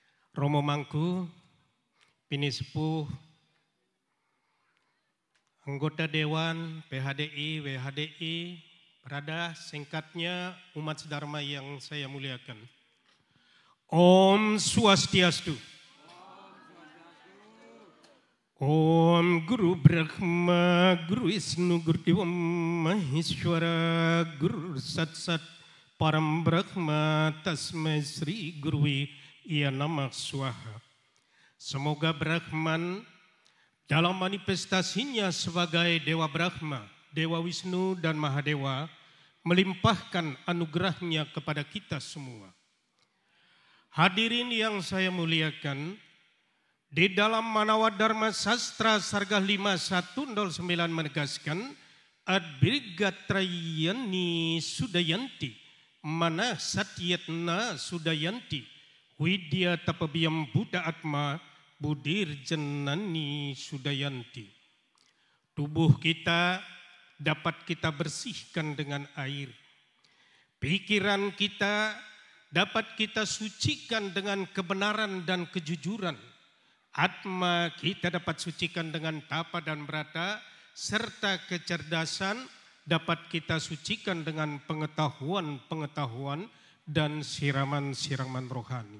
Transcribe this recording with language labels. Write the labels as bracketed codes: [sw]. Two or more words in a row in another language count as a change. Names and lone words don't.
[id] Romo Mangku, Pini Sepuh, anggota Dewan, PHDI, WHDI, berada singkatnya umat sedharma yang saya muliakan. [sa] Om Swastiastu. Om Guru Brahma, Guru Wisnu, Guru Dewa Maheshwara, Guru Sat Sat Param Brahma, Tasmai Sri Gurui Ya Namah Swaha. [id] Semoga Brahman dalam manifestasinya sebagai Dewa Brahma, Dewa Wisnu dan Mahadewa melimpahkan anugerahnya kepada kita semua. Hadirin yang saya muliakan, di dalam Manawa Dharma Sastra Sarga 5109 menegaskan [sa] Adbrigatrayani Sudayanti Mana Satyatna Sudayanti Widya Tapabiyam Buddha Atma Budir Jenani Sudayanti. [id] Tubuh kita dapat kita bersihkan dengan air. Pikiran kita dapat kita sucikan dengan kebenaran dan kejujuran. Atma kita dapat sucikan dengan tapa dan brata, serta kecerdasan dapat kita sucikan dengan pengetahuan-pengetahuan dan siraman-siraman rohani.